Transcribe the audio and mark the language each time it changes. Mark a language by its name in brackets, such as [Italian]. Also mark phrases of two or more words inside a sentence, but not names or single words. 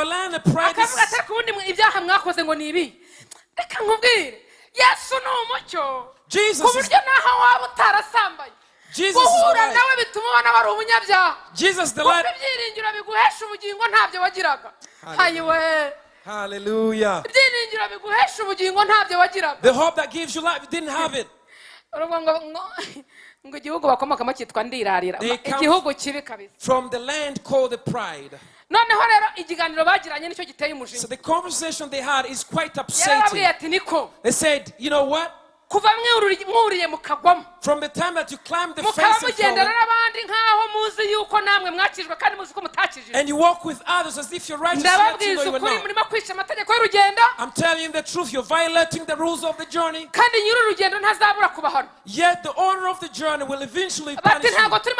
[English] land the pride is... [Kinyarwanda] akavuga ati ariko ubundi ibyaha mwakoze ngo ni ibi. Reka nkubwire, Yesu ni umucyo ku buryo naho waba utarasambaye guhura nawe bituma ubona wari umunyabyaha. [English] Jesus the light. [Kinyarwanda] Ibyiringiro biguhesha ubugingo ntabyo wagiraga. Hayiwe. Hallelujah. Ibyiringiro biguhesha ubugingo ntabyo wagiraga. [English] The hope that gives you life, you didn't have it. [Kinyarwanda] Ngo igihugu bakomokamo cyitwa ndirarira. Igihugu kibi kabisa. [English] From the land called the pride. [Kinyarwanda] Noneho rero ikiganiro bagiranye nicyo giteye umujinya. [English] So the conversation they had is quite upsetting. They said, you know what? [Kinyarwanda] Kuva mwuriye mukagwamo. [English] From the time that you climbed the fence and you walk with others as if you're righteous, yet you know you were not. I'm telling you the truth, you're violating the rules of the journey. Yet the owner of the journey will eventually punish you.